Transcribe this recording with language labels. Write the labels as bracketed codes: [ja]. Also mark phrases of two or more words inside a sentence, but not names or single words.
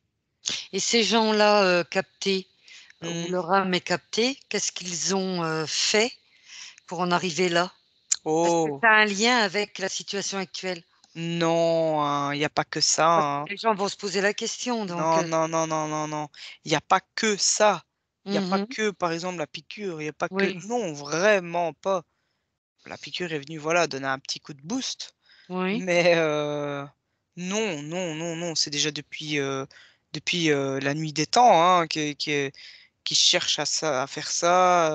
[fr] Et ces gens-là, captés, où Mmh. leur âme est captée, qu'est-ce qu'ils ont, fait pour en arriver là? Est-ce que Oh! ça a un lien avec la situation actuelle? Non, hein, il y a pas que ça, Parce que hein. les gens vont se poser la question donc Non, non, non, non, non, non. Il y a pas que ça. Il y a pas mmh. que, par exemple, la piqûre, il y a pas que Oui, non, vraiment pas. La piqûre est venue, voilà, donner un petit coup de boost, oui, mais non, non, non, non, c'est déjà depuis la nuit des temps, hein, qu'ils cherchent à faire ça,